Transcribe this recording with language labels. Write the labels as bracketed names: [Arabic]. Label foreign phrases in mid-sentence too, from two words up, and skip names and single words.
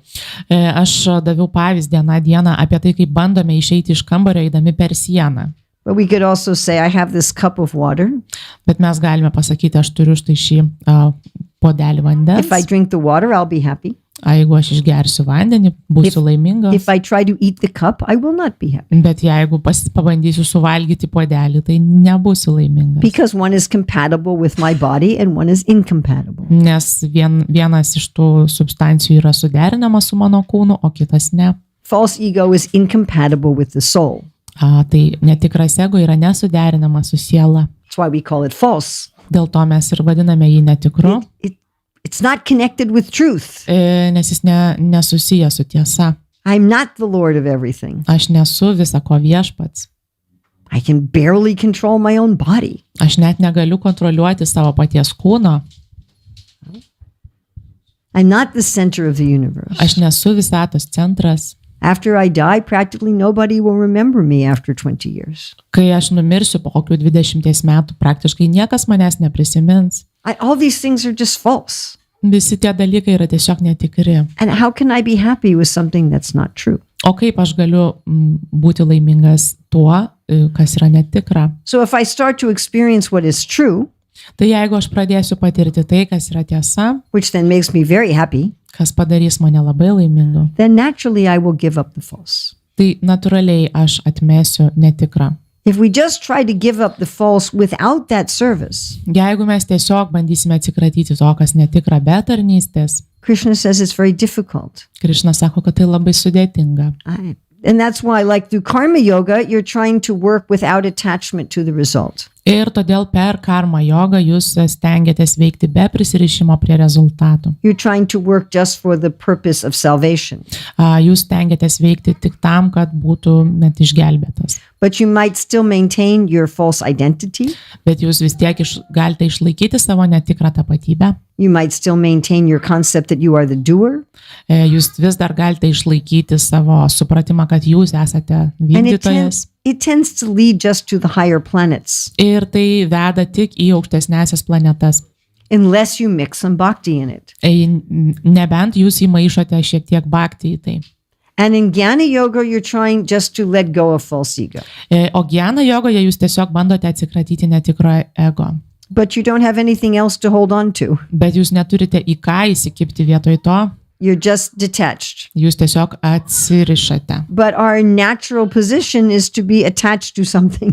[Lithuanian] Aš daviau pavyzdį aną dieną apie tai, kaip bandome išeiti iš kambario eidami per sieną. [English] But we could also say, I have this cup of water. [Lithuanian] Bet mes galime pasakyti, aš turiu štai šį puodelį vandens. [English] If I drink the water, I'll be happy. [Lithuanian] Jeigu aš išgersiu vandenį, būsiu laimingas. [English] If I try to eat the cup, I will not be happy. [Lithuanian] Bet jeigu pabandysiu suvalgyti puodelį, tai nebūsiu laimingas. [English] Because one is compatible with my body and one is incompatible. [Lithuanian] Nes vienas iš tų substancijų yra suderinamas su mano kūnu, o kitas ne. [English] False ego is incompatible with the soul. [Lithuanian] Tai netikras ego yra nesuderinamas su siela. [English] That's why we call it false. [Lithuanian] Dėl to mes ir vadiname jį netikru, [English] It's not connected with truth. [Lithuanian] nes jis nesusijęs su tiesa. [English] I'm not the Lord of everything. [Lithuanian] Aš nesu visako viešpats. [English] I can barely control my own body. [Lithuanian] Aš net negaliu kontroliuoti savo paties kūno. [English] I'm not the center of the universe. [Lithuanian] Aš nesu visatos centras. [English] After I die, practically nobody will remember me after 20 years. [Lithuanian] Kai aš numirsiu po kokių 20 metų, praktiškai niekas manęs neprisimins. [English] All these things are just false. [Lithuanian] Visi tie dalykai yra tiesiog netikri. [English] And how can I be happy with something that's not true? [Lithuanian] O kaip aš galiu būti laimingas tuo, kas yra netikra? [English] So if I start to experience what is true, [Lithuanian] Tai jeigu aš pradėsiu patirti tai, kas yra tiesa, [English] which then makes me very happy, [Lithuanian] kas padarys mane labai laimingu, [English] then naturally I will give up the false. [Lithuanian] tai natūraliai aš atmesiu netikrą. [English] If we just try to give up the false without that service, [Lithuanian] Jeigu mes tiesiog bandysime atsikratyti to, kas netikra be tarnystės, [English] Krishna says it's very difficult. [Lithuanian] Krišna sako, kad tai labai sudėtinga. [English] And that's why, like through karma yoga, you're trying to work without attachment to the result. [Lithuanian] Ir todėl per karma jogą jūs stengiatės veikti be prisirišimo prie rezultatų. [English] You're trying to work just for the purpose of salvation. [Lithuanian] Jūs stengiatės veikti tik tam, kad būtumėt išgelbėtas. [English] But you might still maintain your false identity. [Lithuanian] Bet jūs vis tiek galite išlaikyti savo netikrą tapatybę. [English] You might still maintain your concept that you are the doer. [Lithuanian] Jūs vis dar galite išlaikyti savo supratimą, kad jūs esate vykdytojas. [English] It tends to lead just to the higher planets. [Lithuanian] Ir tai veda tik į aukštesnėsias planetas. [English] Unless you mix some bhakti in it. [Lithuanian] Nebent jūs įmaišote šiek tiek bhakti į tai. [English] And in Jnana Yoga, you're trying just to let go of false ego. [Lithuanian] O Jnana jogoje jūs tiesiog bandote atsikratyti netikro ego. [English] But you don't have anything else to hold on to. [Lithuanian] Bet jūs neturite į ką įsikibti vietoj to. [English] You're just detached. [Lithuanian] Jūs tiesiog atsirišate. [English] But our natural position is to be attached to something.